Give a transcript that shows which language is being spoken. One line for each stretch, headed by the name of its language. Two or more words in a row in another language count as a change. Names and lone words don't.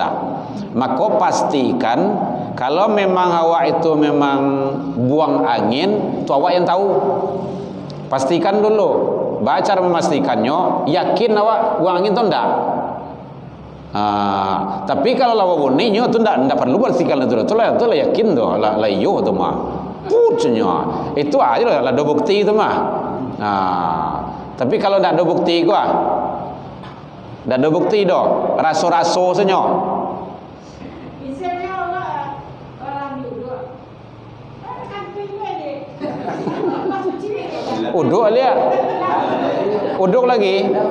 Indonesian: Maka pastikan kalau memang awak itu memang buang angin, itu awak yang tahu. Pastikan dulu. Baca memastikannya, yakin awak buang angin itu enggak. Tapi kalau lawa bunyinya itu enggak perlu pastikan itu
Minangkabau: lah yakin doh, lah iyo tu mah. Pucnya.
Indonesian: Itu aja lah ada bukti itu mah. Tapi kalau tidak ada bukti gua, tidak ada bukti doh,
Minangkabau: raso-raso saja.
Indonesian: Uduk dia, uduk lagi.